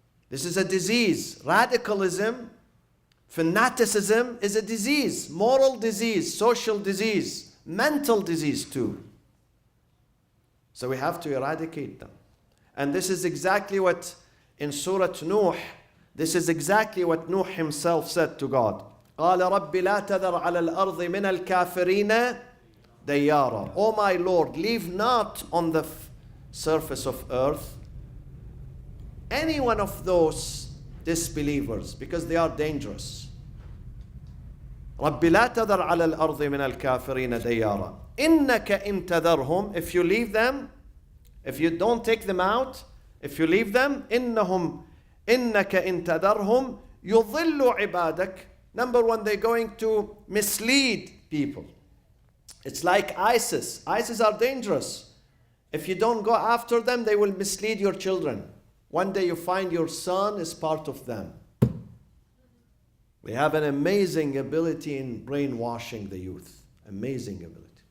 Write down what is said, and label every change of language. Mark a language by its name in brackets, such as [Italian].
[English] This is a disease. Radicalism, fanaticism is a disease, moral disease, social disease, mental disease too. So we have to eradicate them. And this is exactly what in Surat Nuh, this is exactly what Nuh himself said to God. [Arabic] قال رب لا تذر على الأرض من الكافرين ديارا. [English] Oh my Lord, leave not on the surface of earth any one of those disbelievers, because they are dangerous. [Arabic] رب لا تذر على الأرض من الكافرين ديارا إنك إن تذرهم, [English] if you leave them, [Arabic] if you don't take them out, if you leave them, إنهم إنك إن تذرهم يضل عبادك. [English] Number one, they're going to mislead people. It's like ISIS. ISIS are dangerous. If you don't go after them, they will mislead your children. One day you find your son is part of them. They have an amazing ability in brainwashing the youth. Amazing ability.